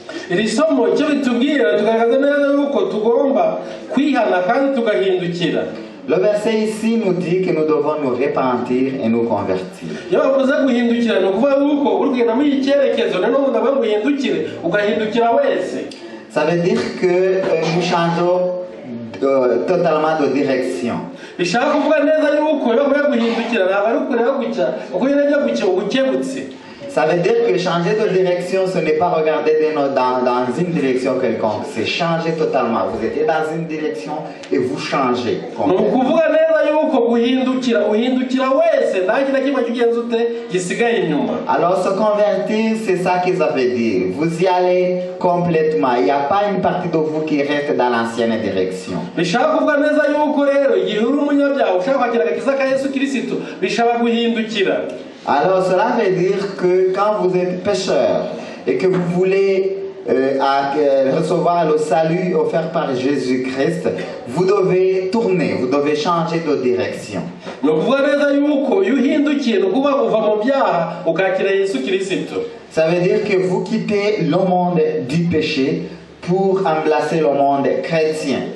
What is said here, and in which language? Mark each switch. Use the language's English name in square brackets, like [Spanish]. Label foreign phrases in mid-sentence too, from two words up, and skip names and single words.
[French] Le verset ici nous dit que nous devons nous repentir et nous convertir. Ça veut dire que nous changeons totalement de direction. [Kinyarwanda] bishaka kuvuga neza yuko yo guhindukira ntabwo ari ukureba gutya uko yajya gutya ubukebutse. [French] Ça veut dire que changer de direction, ce n'est pas regarder dans une direction quelconque, c'est changer totalement. Vous étiez dans une direction et vous changez. [Kinyarwanda] Nukuvuga neza yuko uhindukira wese nta kintu kimwe kigenza ute gisigaye inyuma. [French] Alors se convertir, c'est ça que ça veut dire. Vous y allez complètement. Il n'y a pas une partie de vous qui reste dans l'ancienne direction. [Kinyarwanda] Bishaka kuvuga neza yuko rero igihe uri umunyabyaha ushaka kwakira agakiza ka Yesu Kristo bishaka guhindukira. [French] Alors cela veut dire que quand vous êtes pécheur et que vous voulez recevoir le salut offert par Jésus-Christ, vous devez tourner, vous devez changer de direction. Ça veut dire que vous quittez le monde du péché pour embrasser le monde chrétien.